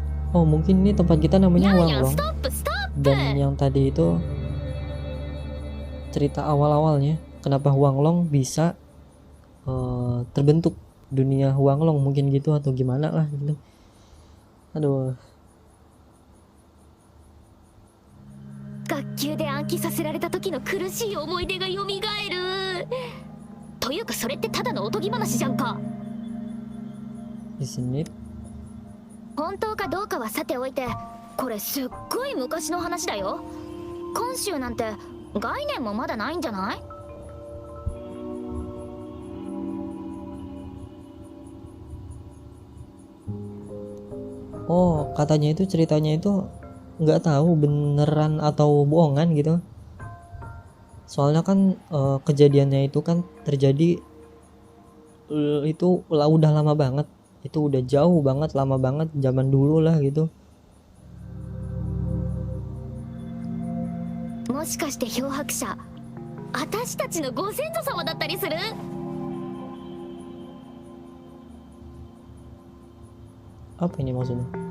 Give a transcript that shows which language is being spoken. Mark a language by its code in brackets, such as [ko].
[id] Oh mungkin ini tempat kita namanya [ja] ニャンニャン [id] Huanglong. [ja] ストップストップ [id] Dan yang tadi itu cerita awal-awalnya kenapa Huanglong bisa terbentuk dunia Huanglong, mungkin gitu atau gimana lah gitu. Aduh. [ja] 学級で暗記させられた時の苦しい思い出が蘇るというかそれってただのおとぎ話じゃんか。 [en] Isn't it? [ja] 本当かどうかはさておいてこれすっごい昔の話だよ。今週なんて概念もまだないんじゃない？ [id] Oh katanya itu ceritanya itu nggak tahu beneran atau bohongan gitu. Soalnya kan kejadiannya itu kan terjadi itu udah lama banget, itu udah jauh banget, lama banget, zaman dulu lah gitu. [ja] もしかして漂白者私たちのご先祖様だったりする？ [id] Apa ini maksudnya?